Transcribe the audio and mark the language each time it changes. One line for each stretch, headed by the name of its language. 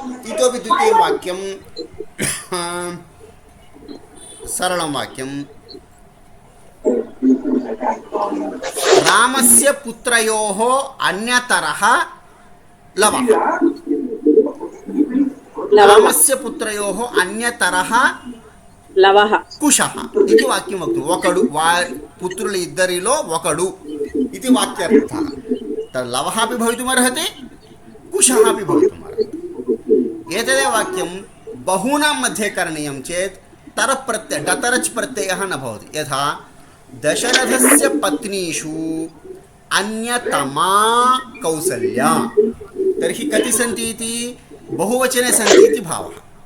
Sanskrit: इतोपि द्वितीयं वाक्यं सरलं वाक्यं रामस्य पुत्रयोः अन्यतरः लवः. रामस्य पुत्रयोः अन्यतरः लवः कुशः इति वाक्यं वक्तुम्.
Telugu: ఒకడు పుత్రులు ఇద్దరిలో ఒకడు
Sanskrit: इति वाक्यार्थः. तद् लवः अपि भवितुमर्हति, कुशः अपि भवितुमर्हति. एतदेव वाक्यं बहूनां मध्ये करणीयं चेत् तरप्रत्यय डतरच् प्रत्ययः न भवति। यथा दशरथस्य पत्नीषु अन्यतमा कौसल्या, तर्हि कति सन्ति इति बहुवचने सन्ति इति भावः।